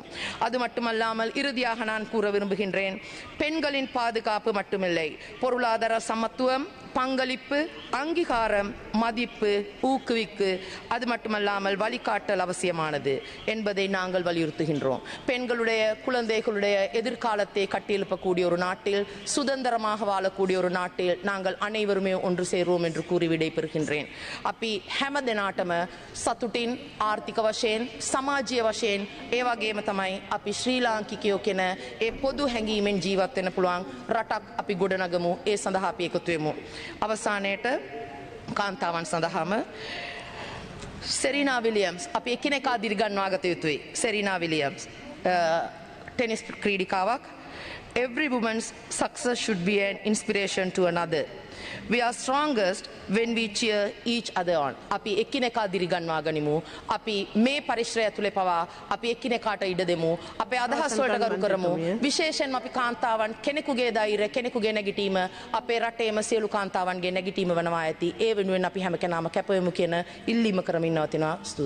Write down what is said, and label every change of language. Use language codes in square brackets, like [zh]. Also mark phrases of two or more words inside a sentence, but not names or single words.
[ta] அது மட்டுமல்லாமல் இறுதியாக நான் கூற விரும்புகின்றேன், பெண்களின் பாதுகாப்பு மட்டுமில்லை, பொருளாதார சமத்துவம், பங்களிப்பு, அங்கீகாரம், மதிப்பு, ஊக்குவிப்பு, அது மட்டுமல்லாமல் வழிகாட்டல் அவசியமானது என்பதை நாங்கள் வலியுறுத்துகின்றோம். பெண்களுடைய, குழந்தைகளுடைய எதிர்காலத்தை கட்டியெழுப்பக்கூடிய ஒரு நாட்டில், சுதந்திரமாக வாழக்கூடிய ஒரு நாட்டில் நாங்கள் அனைவருமே ஒன்று சேருவோம் என்று கூறி விடைபெறுகின்றேன். [si] අපි හැම දෙනාටම සතුටින් ආර්ථික වශයෙන්, සමාජීය වශයෙන්, ඒ වගේම තමයි අපි ශ්‍රී ලාංකිකයෝ කෙන ඒ පොදු හැඟීමෙන් ජීවත් වෙන්න පුළුවන් රටක් අපි ගොඩනගමු. ඒ සඳහා අපි එකතු වෙමු. අවසානයේට කාන්තාවන් සඳහාම සෙරීනා විලියම්ස් අපි එකිනෙකා දිරිගන්වා ගත යුතුයි. සෙරීනා විලියම්ස් ටෙනිස් ක්‍රීඩිකාවක්. [en] Every woman's success should be an inspiration to another. We are strongest when we cheer each other on. [si] අපි එකිනෙකා දිරිගන්වා ගනිමු. අපි මේ පරිශ්‍රය තුල පවා අපි එකිනෙකාට ඉඩ දෙමු. අපේ අදහස් වලට ගරු කරමු. විශේෂයෙන්ම අපි කාන්තාවන් කෙනෙකුගේ ධෛර්යය, කෙනෙකුගේ නැගිටීම අපේ රටේම සියලු කාන්තාවන්ගේ නැගිටීම වෙනවා ඇති. ඒ වෙනුවෙන් අපි හැම කෙනාම කැප වෙමු කියන ඉල්ලීම කරමින් නවතිනවා.